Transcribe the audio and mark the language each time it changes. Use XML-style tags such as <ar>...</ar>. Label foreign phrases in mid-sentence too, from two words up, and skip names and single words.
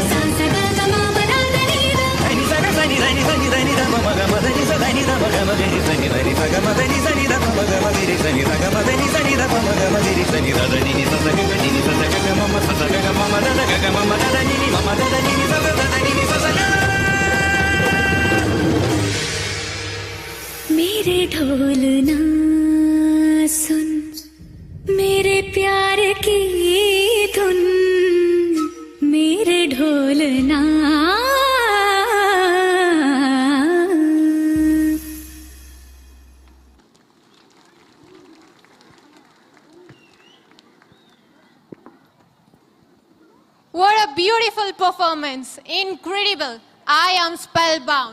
<hi>sa ga gama pada ni da ni sa ga sa ni da pama gama pada ni sa ni da pama gama gari sa ni sa gama pada ni sa ni da pama gama gari sa ni sa gama pada ni sa ni da pama gama gari sa ni da ni sa sa ga ni sa sa ga mama sa sa ga mama da ga mama da ni mama da ni sa da ni sa sa ga मेरे ढोल ना सुन मेरे प्यार की धुन मेरे ढोल ना</hi> <en>What a beautiful performance. Incredible. I am spellbound.</en>